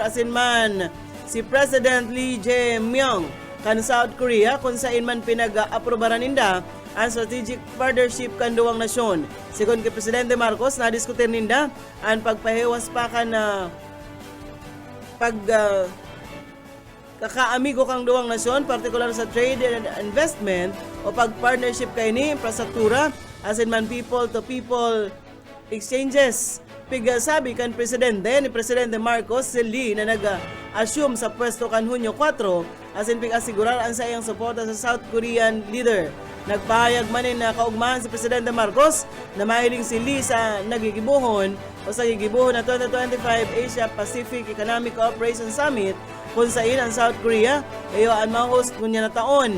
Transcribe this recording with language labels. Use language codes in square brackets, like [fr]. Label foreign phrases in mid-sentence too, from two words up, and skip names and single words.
[bik] asin man si President Lee Jae-myung kan South Korea kung saan man pinag-aprobaran ninda ang [en] strategic partnership [bik] kan duwang nasyon. Sigon kay Presidente Marcos, nadiskutir ninda ang pagpahiwas pa kan kakaamigo kang duwang nasyon, partikular sa [en] trade and investment [bik] o pag-partnership kay ni infrastruktura asin man [en] people-to-people exchanges. [bik] Sabi kan Presidente ni Presidente Marcos si Lee na nag-assume sa pwesto kan Hunyo 4 asin pig-asigurar ang sa iyang suporta sa [en] South Korean leader. [bik] Nagpahayag manin na kaugmahan si Presidente Marcos na mahiling si Lee sa nagigibuhon o sa gigibuhon na 2025 Asia-Pacific Economic Cooperation Summit kung saan ang South Korea ayo ang ma-host kunya na taon.